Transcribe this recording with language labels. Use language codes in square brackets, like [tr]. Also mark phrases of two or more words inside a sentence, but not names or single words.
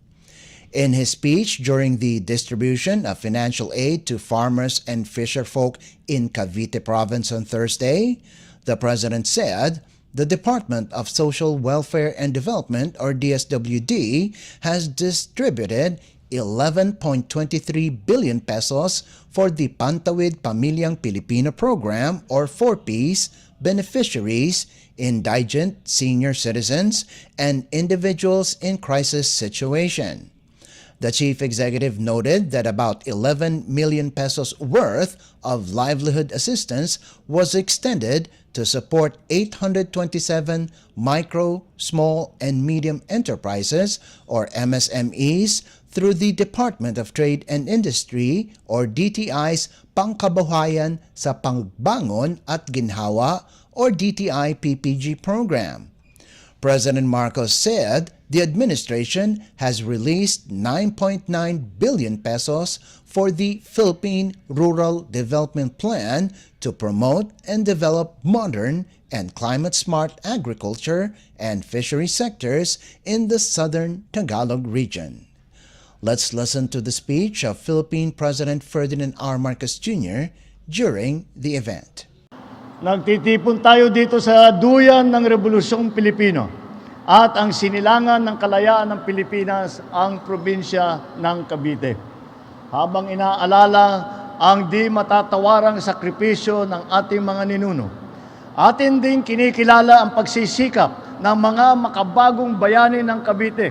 [en] In his speech during the distribution of financial aid to farmers and fisherfolk in Cavite province on Thursday, the president said the Department of Social Welfare and Development, or DSWD, has distributed 11.23 billion pesos for the Pantawid Pamilyang Pilipino program, or 4Ps, beneficiaries, indigent senior citizens, and individuals in crisis situation. The chief executive noted that about 11 million pesos worth of livelihood assistance was extended to support 827 micro, small, and medium enterprises, or MSMEs, through the Department of Trade and Industry, or DTI's Pangkabuhayan sa Pangbangon at Ginhawa, or DTI PPG program. President Marcos said the administration has released 9.9 billion pesos for the Philippine Rural Development Plan to promote and develop modern and climate-smart agriculture and fishery sectors in the southern Tagalog region. Let's listen to the speech of Philippine President Ferdinand R. Marcos Jr. during the event. [tl] Nagtitipon tayo dito sa duyan ng Rebolusyong Pilipino at ang sinilangan ng kalayaan ng Pilipinas ang probinsya ng Cavite. Habang inaalala ang di matatawarang sakripisyo ng ating mga ninuno, atin ding kinikilala ang pagsisikap ng mga makabagong bayani ng Cavite.